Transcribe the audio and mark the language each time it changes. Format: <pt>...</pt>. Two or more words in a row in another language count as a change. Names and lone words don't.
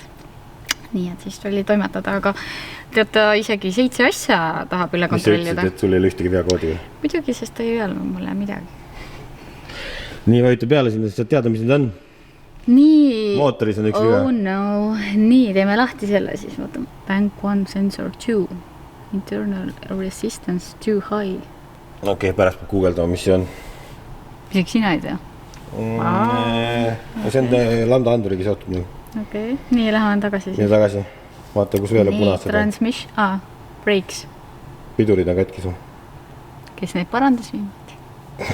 <et>Nii, et siis tuli toimetada, aga tead, ta isegi 7 asja tahab üle kontrollida. Mis sa ütlesid, et sul ei ole ühtegi veakoodi? Muidugi, sest ta ei öelnud mulle midagi. Nii vajuta peale sinna, siis saad teada, mis need on. Nii. Mootoris on üks viga.</et> <en>Oh no.</en> <et>Nii, teeme lahti selle siis. Vaatame.</et> <en>Bank 1 sensor 2. Internal resistance too high.</en> <et>Okei, pärast peab guugeldama, mis see on. Misegi sina ei tea? See on lambda anduriga seotud meil. Okei. Nii, läheme tagasi siis. Nii tagasi. Vaata, kus veel on punased.</et> <en>Transmission. Brakes.</en> <et>Pidurid on kätki sul. Kes neid parandas viimati?</et>